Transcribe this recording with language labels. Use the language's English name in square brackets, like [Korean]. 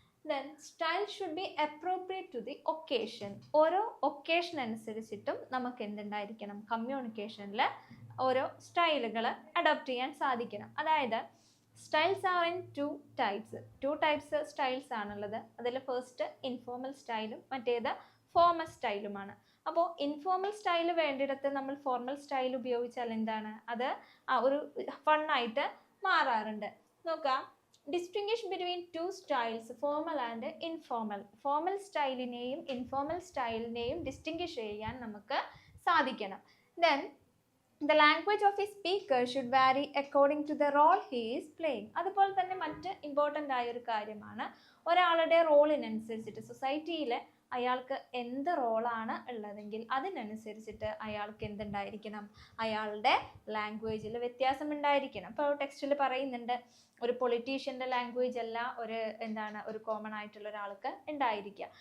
[English] Then style should be appropriate to the occasion. [Malayalam] ഓരോ occasion അനുസരിച്ചിട്ടും നമുക്ക് എന്തുണ്ടായിരിക്കണം? കമ്മ്യൂണിക്കേഷനിൽ ഓരോ സ്റ്റൈലുകൾ അഡോപ്റ്റ് ചെയ്യാൻ സാധിക്കണം. അതായത് [English] styles are in two types [Malayalam] styles ആണുള്ളത്. അതിൽ ഫസ്റ്റ് ഇൻഫോർമൽ സ്റ്റൈലും മറ്റേത് ഫോർമൽ സ്റ്റൈലുമാണ്. അപ്പോൾ ഇൻഫോർമൽ സ്റ്റൈൽ വേണ്ടിയിടത്ത് നമ്മൾ ഫോർമൽ സ്റ്റൈൽ ഉപയോഗിച്ചാൽ എന്താണ് അത് ഒരു ഫണ്ണായിട്ട് മാറാറുണ്ട്. [English] നോക്കാം, distinguish between two styles, formal and informal. [Malayalam] Formal സ്റ്റൈലിനെയും informal സ്റ്റൈലിനെയും distinguish ചെയ്യാൻ നമുക്ക് സാധിക്കണം. [English] Then the language of a speaker should vary according to the role he is playing. [Malayalam] അതുപോലെ തന്നെ മറ്റ് ഇമ്പോർട്ടൻ്റ് ആയ ഒരു കാര്യമാണ് ഒരാളുടെ റോളിനനുസരിച്ചിട്ട് സൊസൈറ്റിയിൽ അയാൾക്ക് എന്ത് റോളാണ് ഉള്ളതെങ്കിൽ അതിനനുസരിച്ചിട്ട് അയാൾക്ക് എന്തുണ്ടായിരിക്കണം? അയാളുടെ ലാംഗ്വേജിൽ വ്യത്യാസം ഉണ്ടായിരിക്കണം. ഇപ്പോൾ ടെക്സ്റ്റിൽ പറയുന്നുണ്ട് ഒരു പൊളിറ്റീഷ്യൻ്റെ ലാംഗ്വേജ് അല്ല ഒരു കോമൺ ആയിട്ടുള്ള ഒരാൾക്ക് ഉണ്ടായിരിക്കുക.